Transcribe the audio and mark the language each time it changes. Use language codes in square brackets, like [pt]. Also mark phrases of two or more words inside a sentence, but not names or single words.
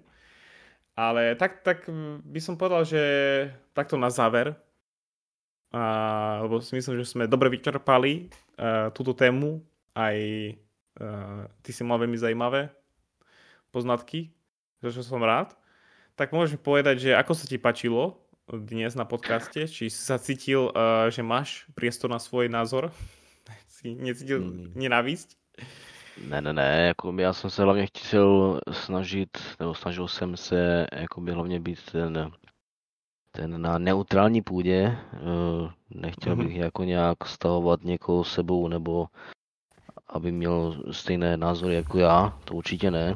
[sk] Ale tak by som povedal, že takto na záver, lebo si myslím, že sme dobre vyčerpali túto tému, aj ty si mal veľmi zaujímavé poznatky, za čo som rád. Tak môžeš povedať, že ako sa ti páčilo dnes na podcaste? Či si sa cítil, že máš priestor na svůj názor? Si necítil nenávisť? [cs] Ne, jako já jsem se hlavně chtěl snažil jsem se jakoby hlavně být ten na neutrální půdě. Nechtěl bych jako nějak stahovat někoho sebou, nebo aby měl stejné názory jako já, to určitě ne.